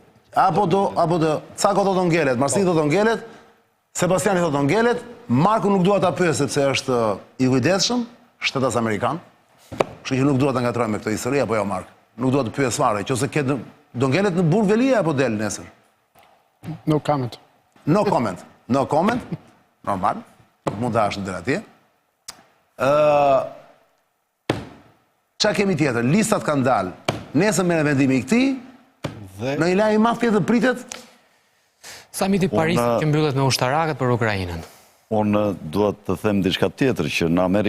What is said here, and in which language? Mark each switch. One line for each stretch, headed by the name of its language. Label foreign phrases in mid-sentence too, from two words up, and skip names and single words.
Albanian: Apo do Cako do ngelet, Marsi do ngelet, Sebastiani do ngelet, Marku nuk dua ta pyes sepse është i kujdesshëm, shtetas amerikan. Kështu që nuk dua ta ngatroj me këtë histori apo jo Mark. Nuk dua të pyes fare, nëse do ngelet në burg Veliaj apo del nesër?
English: No comment. No comment. No comment. Normal.
Albanian: Mund të ashtë deri atje. Qa kemi tjetër? Listat kanë dalë. Nesër me vendimi i këtij, në një lajm i madh tjetër pritet Samiti Parisit që mbyllet me ushtarakët për Ukrainën. Unë duhet të them diçka tjetër që në Amerikë...